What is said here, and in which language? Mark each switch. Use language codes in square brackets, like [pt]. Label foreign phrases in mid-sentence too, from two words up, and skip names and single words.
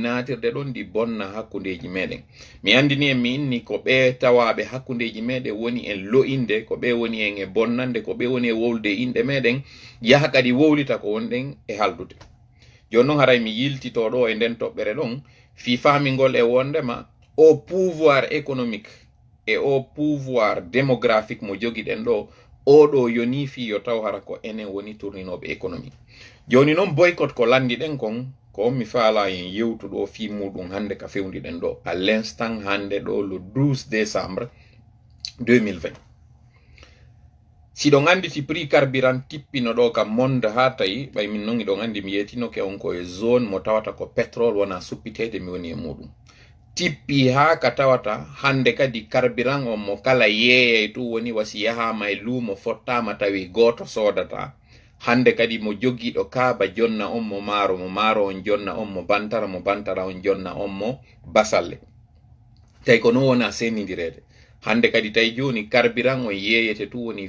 [ff] natirde ɗon ɗi bonna hakkundeji meɗen mi andini en mi inni ko ɓe tawaɓe hakkundeji meɗen woni en lo'inde ko ɓe woni en e bonnande ko ɓe woni e wowlde inɗe meɗen yaha kadi wowlita ko wonɗen e haldude joni noon haray mi yiltito ɗo e nden toɓɓere ɗon fi famingol e wondema o [fr] pouvoir économique [ff] e o [fr] pouvoir démographique [ff] mo jogiɗen ɗo oɗo yoni fi yo taw hara ko enen woni tourninoɓe économie joni noon boycott ko landiɗen kon ko mi faala en yewtuɗo fi muɗum hande ka fewdiɗen ɗo [fr] à l'instant [ff] hande ɗo [fr] le 12 décembre 2020 [ff] siɗon anditi [fr] prix carburant [ff] tippino ɗo kam monde ha tawi ɓay min noon iɗon andi mi yetinoke on koye zone mo tawata ko pétrole wona suppitede mi woni e muɗum tippi ha ka tawata hande kadi carburant on mo kala yeeyay tu woni wasi yahama e luumo fottama tawi goto sodata hande kadi mo jogiɗo kaaba jonna on mo maaro on jonna on mo bantara on jonna on mo basalle tawi ko non wona senidirede hande kadi tawi joni carburant on yeeyete tu woni